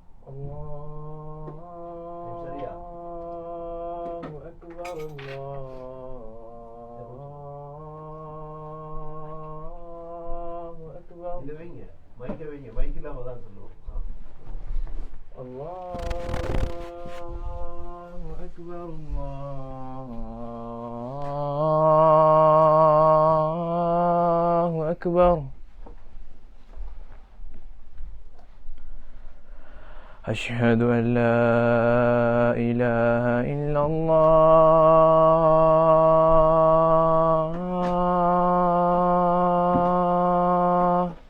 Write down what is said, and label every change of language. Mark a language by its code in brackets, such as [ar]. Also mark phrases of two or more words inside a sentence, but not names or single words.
[ar] الله أكبر الله أكبر. [ta] இது வைங்க, மைக்க வைங்க, மைக் இல்லாம தான் சொல்லுவோம். [ar] الله أكبر الله أكبر. أشهد أن لا إله إلا الله.